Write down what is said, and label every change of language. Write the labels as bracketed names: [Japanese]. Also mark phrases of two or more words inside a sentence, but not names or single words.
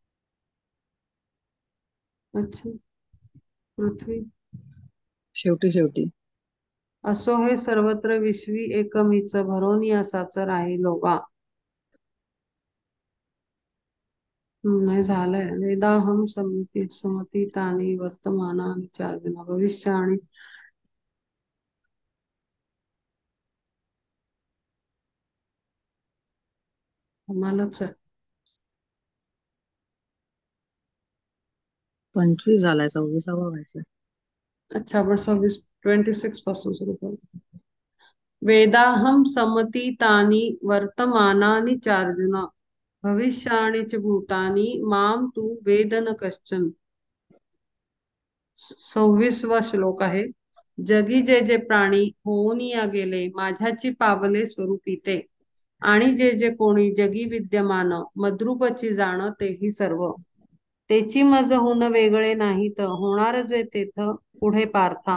[Marathi] अच्छा, पृथ्वी. शेवटी असो हे सर्वत्र विश्वी एकमीच भरोनी असाच राहिलो गा. नाही झालंय. [Sanskrit] वेदाहम समती तानी वर्तमानानि चार्जुन भविष्याणी. [Marathi] आम्हालाच आहे. 25 झालाय, 26वा व्हायचा. अच्छा आपण 26 पासून सुरू करू. [Sanskrit] वेदाहम समतीतानि वर्तमानानि चार्जुन भविष्याणि च भूतानि माम तू वेद न कश्चन. [Marathi] 26वा श्लोक आहे. जगी जे जे प्राणी होऊन या गेले माझ्याची पावले स्वरूपी ते, आणि जे जे कोणी जगी विद्यमान मद्रूपची जाण तेही सर्व. तेची मज होण वेगळे नाहीत होणार जे तेथ पुढे पार्था.